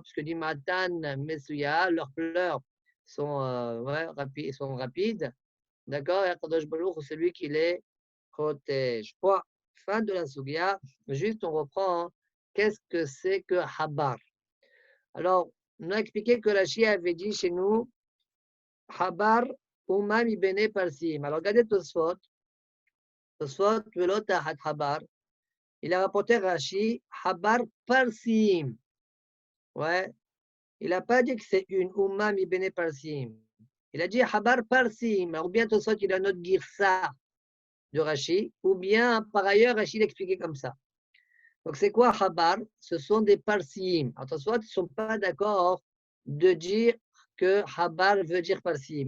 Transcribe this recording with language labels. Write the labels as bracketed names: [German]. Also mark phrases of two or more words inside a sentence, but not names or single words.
[French] Puisque dit Matan Mesuya, leurs pleurs sont, rapides, d'accord? Et Akadosh Baruch, c'est lui qui les protège. Point. Fin de la Sugia. Juste, on reprend. Hein. Qu'est-ce que c'est que Habar? Alors, on a expliqué que Rashi avait dit chez nous, Habar, [Hebrew] אומה מבני פרס. [French] Alors, regardez Tosfot. Tosfot, [Hebrew] ולא תחת חבר. [French] Il a rapporté Rashi, [Hebrew] חבר פרסים. [French] Ouais. Il n'a pas dit que c'est une [Hebrew] אומה מבני פרס. [French] Il a dit [Hebrew] חבר פרסים. [French] Ou bien Tosfot, il a notre girsa de Rashi. Ou bien, par ailleurs, Rashi l'expliquait comme ça. Donc, c'est quoi Habar? Ce sont des parsim. Alors, Tosfot, ils ne sont pas d'accord de dire que Habar veut dire parsim.